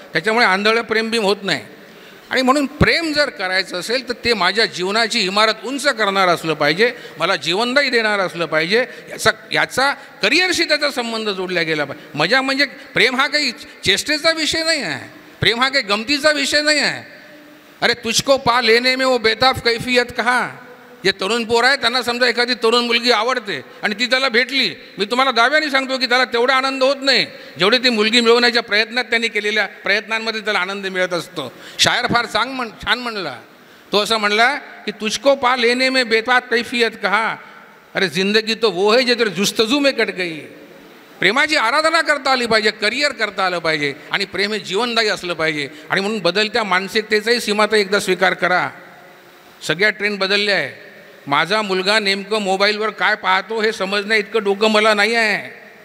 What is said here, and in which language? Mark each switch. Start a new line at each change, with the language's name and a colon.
Marathi: त्याच्यामुळे आंधळं प्रेम बिम होत नाही. आणि म्हणून प्रेम जर करायचं असेल तर ते माझ्या जीवनाची इमारत उंच करणार असलं पाहिजे, मला जीवनदायी देणार असलं पाहिजे. याचा करिअरशी त्याचा संबंध जोडला गेला पाहिजे. मजा म्हणजे प्रेम हा काही चेष्टेचा विषय नाही आहे, प्रेम हा काही गमतीचा विषय नाही आहे.
Hindi: अरे तुझको पा लेने में वो बेताब कैफियत कहा.
Marathi: जे तरुण पोर आहे त्यांना समजा एखादी तरुण मुलगी आवडते आणि ती त्याला भेटली, मी तुम्हाला दाव्याने सांगतो की त्याला तेवढा आनंद होत नाही जेवढे ती मुलगी मिळवण्याच्या प्रयत्नात त्यांनी केलेल्या प्रयत्नांमध्ये त्याला आनंद मिळत असतो. शायर फार छान म्हणला. तो असं म्हणला की
Hindi: तुझको पा लेने में बेताब कैफियत कहा, अरे जिंदगी तो वो है जे तेरे जुस्तजू में कट गई.
Marathi: प्रेमाची आराधना करता आली पाहिजे, करिअर करता आलं पाहिजे, आणि प्रेम हे जीवनदायी असलं पाहिजे. आणि म्हणून बदलत्या मानसिकतेचाही सीमाता एकदा स्वीकार करा. सगळ्या ट्रेंड बदलल्या आहे. माझा मुलगा नेमकं मोबाईलवर काय पाहतो हे समजण्या इतकं डोकं मला नाही आहे.